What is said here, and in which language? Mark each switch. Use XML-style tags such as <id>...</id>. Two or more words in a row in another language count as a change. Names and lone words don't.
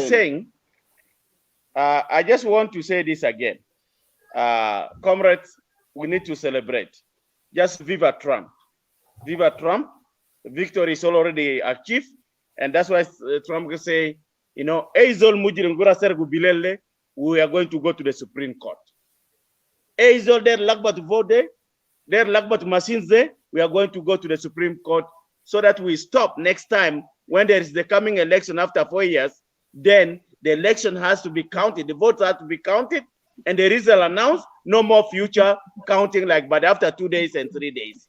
<en>saying, I just want to say this again. Comrades, we need to celebrate. Just viva Trump. Viva Trump. Victory is already achieved. And that's why Trump can say, you know, we are going to go to the Supreme Court. Eizol der lakbat vote, der lakbat machines there, we are going to go to the Supreme Court so that we stop next time when there is the coming election after 4 years, then the election has to be counted, the votes have to be counted, and the result announced, no more future counting like, but after 2 days and 3 days.</en>